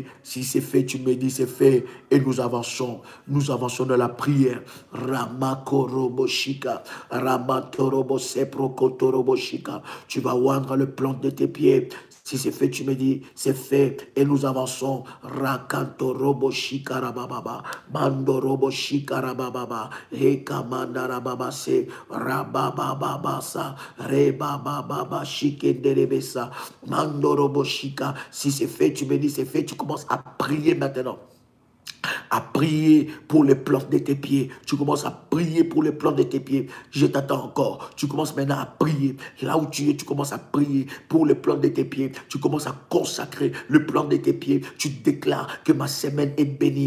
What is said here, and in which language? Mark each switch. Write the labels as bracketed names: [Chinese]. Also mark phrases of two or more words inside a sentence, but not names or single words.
[French] Si c'est fait, tu me dis c'est fait. Et nous avançons. Nous avançons dans la prière. Ramakoroboshika. Ramatoroboseprokotoroboshika. Tu vas oindre les plantes de tes pieds. Si c'est fait, tu me dis, c'est fait. Et nous avançons. Rakanto robo shikarababa. Mando robo shikarababa. Ekamanda rababa se. Rabababa sa. Rebababa shikenderebesa. Mando robo shika. Si c'est fait, tu me dis, c'est fait. Tu commences à prier maintenant. À prier pour les plantes de tes pieds. Tu commences à prier pour les plantes de tes pieds. Je t'attends encore. Tu commences maintenant à prier. Là où tu es, tu commences à prier pour les plantes de tes pieds. Tu commences à consacrer le plan de tes pieds. Tu déclares que ma semaine est bénie.